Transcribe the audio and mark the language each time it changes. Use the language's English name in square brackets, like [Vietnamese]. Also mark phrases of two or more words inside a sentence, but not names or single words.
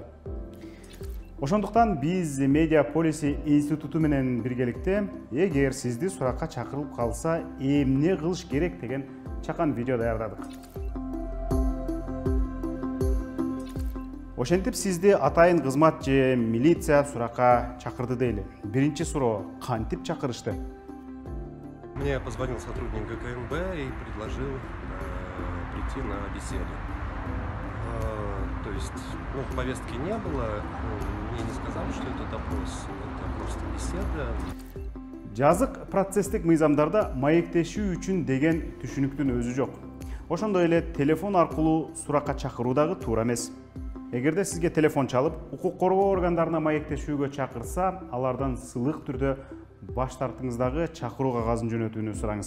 [Kyrgyz] Ошондуктан биз Медиа Полиси институту менен биргеликте эгер сизди суракка чакырылып калса, эмне кылыш керек деген чакан видео даярдадык. Ошентип сизди атайын кызмат же милиция суракка чакырды дейли. Биринчи суроо, кантип чакырышты? [Russian] Мне позвонил сотрудник ГКМБ и предложил прийти на беседу. То есть, повестки не было, мне не сказали, что это допрос, это просто беседа. [Kyrgyz] Жазык процесстик мыйзамдарда маектешүү үчүн деген түшүнүктүн өзү жок. Ошондой эле телефон аркылуу суракка чакыруу дагы туура эмес. Эгерде сизге телефон чалып, укук коргоо органдарына маектешүүгө чакырса, алардан сылык түрдө баш тартыңыз дагы чакыруу кагазын жөнөтүүнү сураңыз.